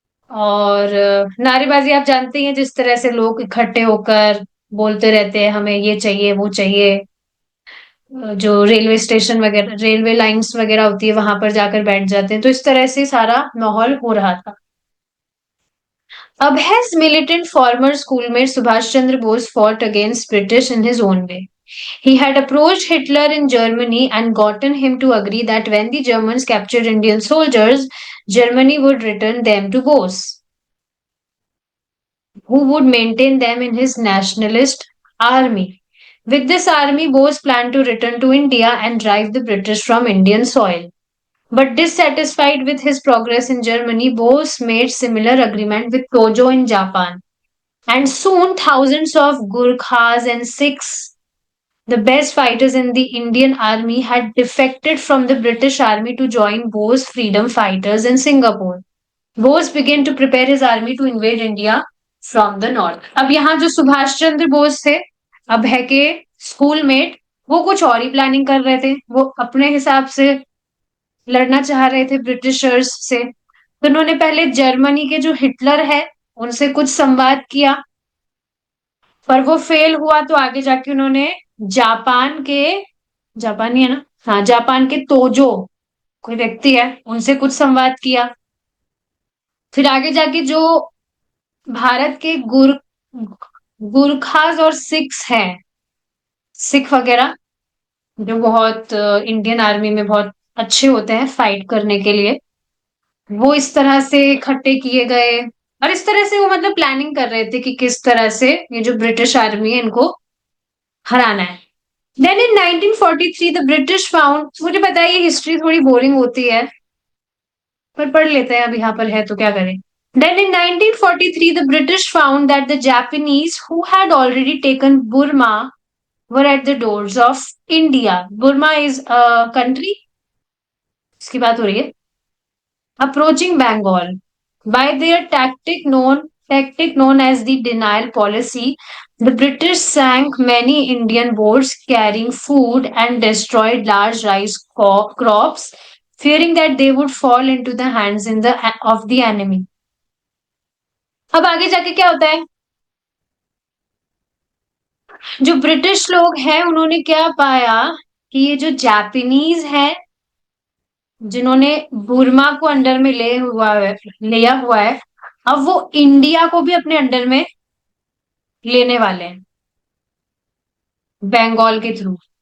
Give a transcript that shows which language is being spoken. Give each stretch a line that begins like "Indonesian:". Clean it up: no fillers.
Hindi: और नारेबाजी आप जानते ही हैं, जिस तरह से लोग इकट्ठे होकर बोलते रहते हैं हमें ये चाहिए वो चाहिए। जो रेलवे स्टेशन वगैरह, रेलवे लाइंस वगैरह होती है, वहां पर जाकर बैठ जाते हैं। तो इस तरह से सारा माहौल हो रहा था।
English: Abhay's militant former schoolmate Subhash Chandra Bose fought against British in his own way. He had approached Hitler in Germany and gotten him to agree that when the Germans captured Indian soldiers, Germany would return them to Bose, who would maintain them in his nationalist army. With this army, Bose planned to return to India and drive the British from Indian soil. But dissatisfied with his progress in Germany, Bose made similar agreement with Tojo in Japan. And soon thousands of Gurkhas and Sikhs, the best fighters in the Indian army, had defected from the British army to join Bose freedom fighters in Singapore. Bose began to prepare his army to invade India from the north.
Hindi: अब यहाँ जो सुभाष चंद्र बोस थे, अभय के schoolmate, वो कुछ और ही planning कर रहे थे। वो अपने हिसाब से लड़ना चाह रहे थे ब्रिटिशर्स से। तो उन्होंने पहले जर्मनी के जो हिटलर है उनसे कुछ संवाद किया, पर वो फेल हुआ। तो आगे जाके उन्होंने जापान के, जापानी है ना, हाँ, जापान के तोजो कोई व्यक्ति है उनसे कुछ संवाद किया। फिर आगे जाके जो भारत के गुरखाज और सिख्स हैं, सिख वगैरह, जो बहुत इंडियन आर्मी में बहुत अच्छे होते हैं फाइट करने के लिए, वो इस तरह से इकट्ठे किए गए। और इस तरह से वो मतलब प्लानिंग कर रहे थे कि किस तरह से ये जो ब्रिटिश आर्मी है इनको हराना है।
English: then in 1943 the British found,
Hindi: मुझे पता है ये हिस्ट्री थोड़ी बोरिंग होती है, पर पढ़ लेते हैं, अब यहाँ पर है तो क्या करें।
English: Then in 1943, the British found that the Japanese who had already taken Burma were at the doors of India. Burma is a country,
Hindi: इसकी बात हो रही है,
English: approaching Bengal. By their tactic known as the denial policy, the British sank many Indian boats carrying food and destroyed large rice crops, fearing that they would fall into the hands of the enemy.
Hindi: अब आगे जाके क्या होता है, जो British लोग हैं उन्होंने क्या पाया कि ये जो जापानीज है, जिन्होंने बुर्मा को अंडर में लिया हुआ है, अब वो इंडिया को भी अपने अंडर में लेने वाले हैं बंगाल के थ्रू।